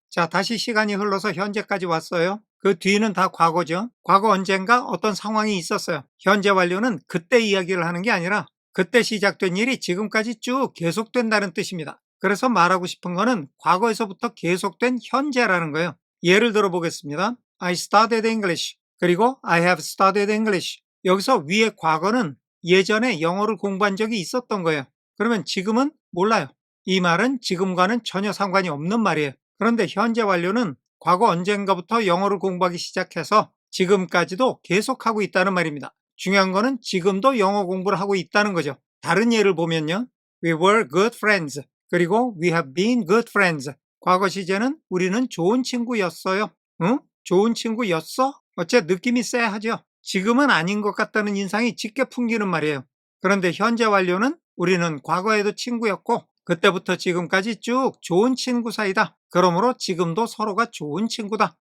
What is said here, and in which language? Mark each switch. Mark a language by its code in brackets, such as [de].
[ko] 자, 다시 시간이 흘러서 현재까지 왔어요. 그 뒤는 다 과거죠. 과거 언젠가 어떤 상황이 있었어요. 현재 완료는 그때 이야기를 하는 게 아니라 그때 시작된 일이 지금까지 쭉 계속된다는 뜻입니다. 그래서 말하고 싶은 거는 과거에서부터 계속된 현재라는 거예요. 예를 들어 보겠습니다. [en] I studied English. [ko] 그리고 [en] I have studied English. [ko] 여기서 위의 과거는 예전에 영어를 공부한 적이 있었던 거예요. 그러면 지금은 몰라요. 이 말은 지금과는 전혀 상관이 없는 말이에요. 그런데 현재 완료는 과거 언젠가부터 영어를 공부하기 시작해서 지금까지도 계속하고 있다는 말입니다. 중요한 거는 지금도 영어 공부를 하고 있다는 거죠. 다른 예를 보면요. [en] We were good friends. [ko] 그리고 [en] we have been good friends. [ko] 과거 시제는 우리는 좋은 친구였어요. 응? 좋은 친구였어? 어째 느낌이 쎄하죠. 지금은 아닌 것 같다는 인상이 짙게 풍기는 말이에요. 그런데 현재 완료는 우리는 과거에도 친구였고 그때부터 지금까지 쭉 좋은 친구 사이다. 그러므로 지금도 서로가 좋은 친구다.